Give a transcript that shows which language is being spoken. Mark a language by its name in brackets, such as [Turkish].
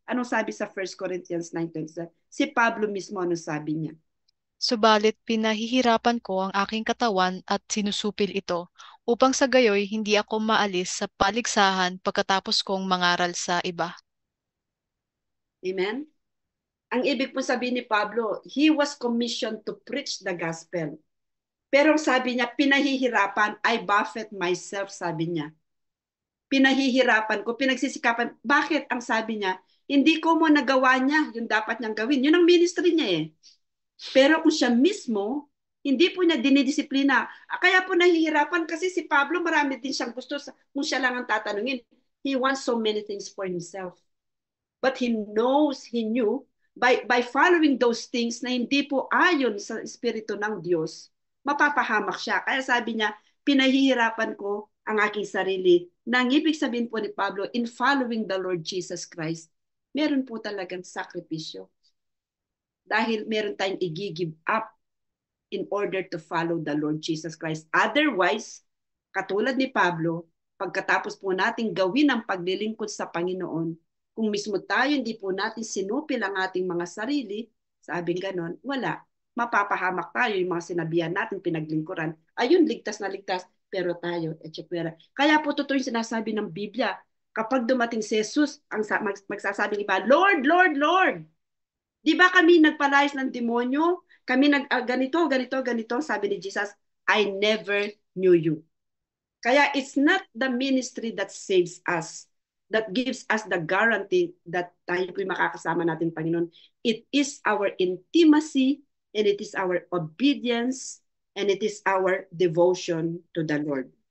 [Filipino] Anong sabi sa 1 Corinthians 9:27? Si Pablo mismo, ano sabi niya? Subalit pinahihirapan ko ang aking katawan at sinusupil ito, upang sa gayoy hindi ako maalis sa paligsahan pagkatapos kong mangaral sa iba. Amen? Ang ibig po sabihin ni Pablo, [English] he was commissioned to preach the gospel. [Filipino] Pero sabi niya, pinahihirapan, [English] I buffet myself, [Filipino] sabi niya. Pinahihirapan ko, pinagsisikapan. Bakit? Ang sabi niya, hindi ko mo nagawa niya yung dapat niyang gawin. Yun ang ministry niya eh. Pero kung siya mismo, hindi po niya dinidisiplina. Kaya po nahihirapan kasi si Pablo, marami din siyang gusto. Kung siya lang ang tatanungin, [English] he wants so many things for himself. But he knew, by following those things [Filipino] na hindi po ayon sa Espiritu ng Diyos, mapapahamak siya. Kaya sabi niya, pinahihirapan ko ang aking sarili. Nang ibig sabihin po ni Pablo, [English] in following the Lord Jesus Christ, [Filipino] meron po talagang sakripisyo. Dahil meron tayong i-give [English] up in order to follow the Lord Jesus Christ. [Filipino] Otherwise, katulad ni Pablo, pagkatapos po nating gawin ang paglilingkod sa Panginoon, kung mismo tayo hindi po natin sinupil ang ating mga sarili, sabing ganon, wala. Mapapahamak tayo yung mga sinabihan natin, pinaglingkuran. Ayun, ligtas na ligtas, pero tayo, etcetera. Kaya po totoo yung sinasabi ng Biblia. Kapag dumating si Jesus, ang magsasabing iba, Lord, Lord, Lord. Di ba kami nagpalayas ng demonyo? Kami ganito, sabi ni Jesus, [English] I never knew you. Kaya it's not the ministry that saves us, that gives us the guarantee that [Filipino] tayo po'y makakasama natin, Panginoon. [English] It is our intimacy, and it is our obedience, and it is our devotion to the Lord.